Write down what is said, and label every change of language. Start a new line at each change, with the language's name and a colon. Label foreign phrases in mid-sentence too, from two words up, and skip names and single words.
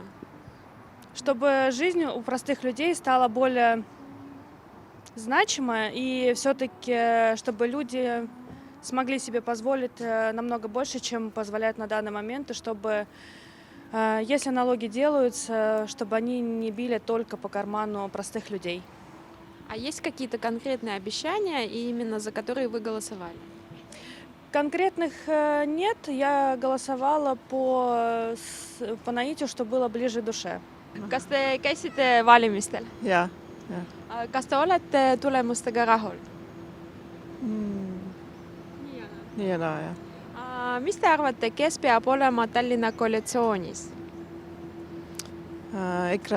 Russian: Чтобы жизнь у простых людей стала более значимой, и все-таки чтобы люди смогли себе позволить намного больше, чем позволяют на данный момент, и чтобы, если налоги делаются, чтобы они не били только по карману простых людей. А есть какие-то конкретные обещания, и именно за которые вы голосовали? Конкретных нет, я голосовала по наитию, что было ближе душе.
Estonian: Kas te käisite valimistel? Jaa. Kas te olete tulemustega rahul? Nii ja naa, jah. Mis te arvate, kes peab olema Tallinna koalitsioonis? EKRE,